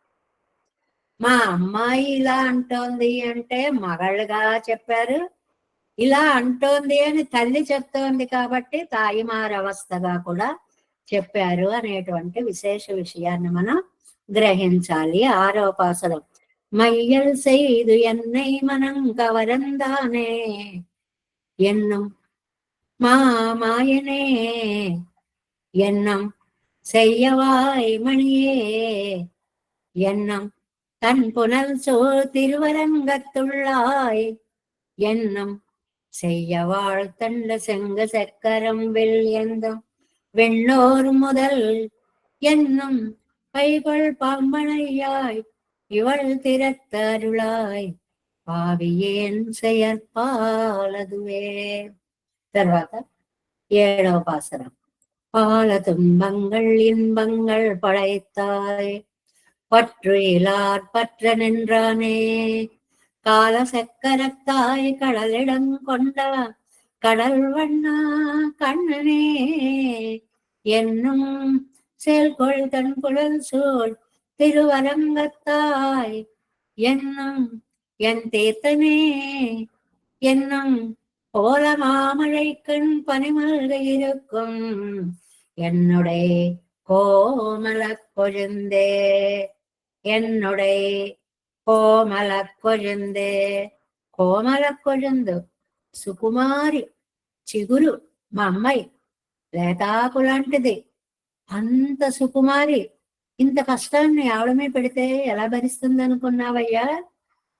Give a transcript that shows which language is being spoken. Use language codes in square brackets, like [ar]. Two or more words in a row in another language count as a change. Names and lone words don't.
[te] మా అమ్మాయి ఇలా అంటోంది అంటే మగళ్ళుగా చెప్పారు. ఇలా అంటోంది అని తల్లి చెప్తోంది కాబట్టి తాయిమారవస్థగా కూడా చెప్పారు అనేటువంటి విశేష విషయాన్ని మనం గ్రహించాలి. 6వ పాసురం. [ta] மையல் செய்து என்னை மனம் கவரந்தானே என்னும் மாமாயனே எண்ணம் செய்யவாய் மணியே எண்ணம் தன் புனல் சோழ் திருவரங்கத்துள்ளாய் எண்ணம் செய்யவாள் தண்ட செங்க சக்கரம் வெள்ளியந்தம் வெண்ணோர் முதல் என்னும் பைகொள் பாம்பனையாய் இவள் திறத்தருளாய் பாவியேன் செயற்பாலதுவே. [te] తర్వాత 7వ పాసరం. [ta] பால துன்பங்கள் இன்பங்கள் படைத்தாய் பற்று இலார் பற்ற நின்றானே கால சக்கரத்தாய் கடலிடம் கொண்ட கடல் வண்ணா கண்ணனே என்னும் செயல்கொள் தன் குழல் சூழ் திருவரங்கத்தாய் என்னும் என் தீர்த்தனே என்னும் போல மாமழை கண் பனிமல்க இருக்கும் என்னுடைய கோமல கொழுந்தே என்னுடைய கோமள கொழுந்தே. கோமள கொழுந்து [te] సుకుమారి చిగురు మా అమ్మాయి, లేతాకు లాంటిది, అంత సుకుమారి. ఇంత కష్టాన్ని ఆవిడమే పెడితే ఎలా భరిస్తుంది అనుకున్నావయ్యా?